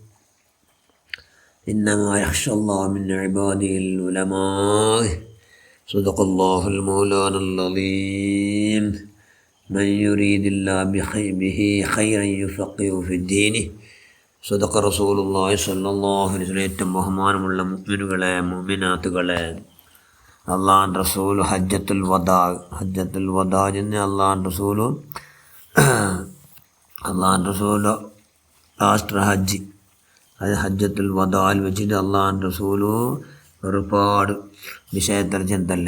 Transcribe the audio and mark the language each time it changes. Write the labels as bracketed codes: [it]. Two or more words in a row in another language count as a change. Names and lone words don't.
[ar] إنما يخشى الله من عباده العلماء. صدق الله المولانا العظيم. من يريد الله به خيرا يفقهه في الدين. صدق رسول الله صلى الله عليه وسلم. [ml] ഏറ്റവും ബഹുമാനമുള്ള മുഅ്മിനുകളെ, മുഅ്മിനാത്തുകളെ, അള്ളാഹുവിൻ്റെ റസൂൽ ഹജ്ജത്തുൽ വദാ എന്ന് അള്ളാഹുവിൻ്റെ റസൂൽ ലാസ്റ്റ് ഹജ്ജ്, അത് ഹജ്ജത്തുൽ വദാൽ വെച്ചിട്ട് അള്ളാഹുവിൻ്റെ റസൂൽ ഒരുപാട് വിഷയത്തിൽ ചെന്നല്ലേ.